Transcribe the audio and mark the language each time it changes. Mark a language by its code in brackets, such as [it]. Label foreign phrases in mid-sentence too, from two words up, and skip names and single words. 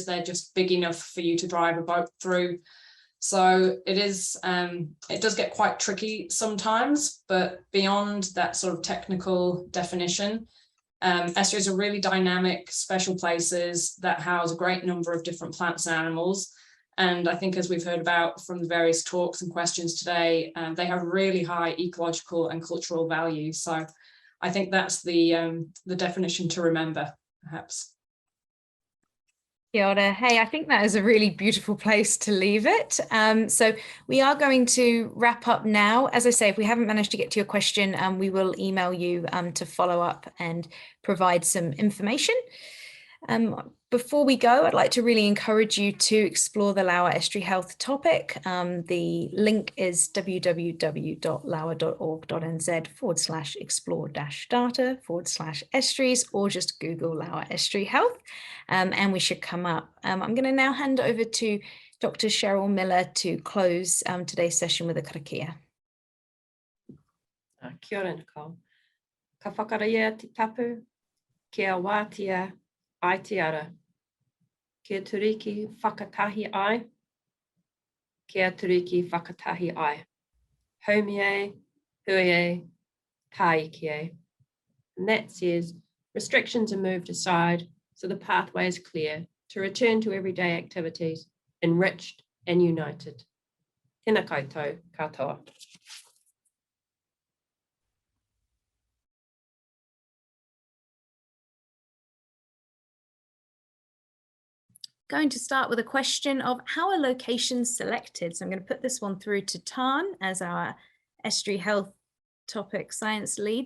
[en] They're just big enough for you to drive a boat through. So it does get quite tricky sometimes, but beyond that sort of technical definition, estuaries are really dynamic, special places that house a great number of different plants and animals. And I think, as we've heard about from the various talks and questions today, they have really high ecological and cultural value. So I think that's the definition to remember, perhaps. [mi] Kia ora. [en] Hey, I think that is a really beautiful place to leave it. So we are going to wrap up now. As I say, if we haven't managed to get to your question, we will email you to follow up and provide some information. Before we go, I'd like to really encourage you to explore the LAWA Estuary Health topic. The link is www.lawa.org.nz/explore-data/estuaries, or just Google LAWA Estuary Health, and we should come up. I'm going to now hand over to Dr. Sheryl Miller to close today's session with a karakia. [mi] Kia ora, Nicole. Ka whakaraia te tapu, kia wātia ai te ara. Kia turiki whakatahi ai. Kia turiki whakatahi ai. Haumi e, hui e, taiki e. [en] And that says restrictions are moved aside so the pathway is clear to return to everyday activities, enriched and united. [mi] Tēnā koutou katoa. [en] Going to start with a question of how are locations selected? So I'm going to put this one through to Tarn as our estuary health topic science lead.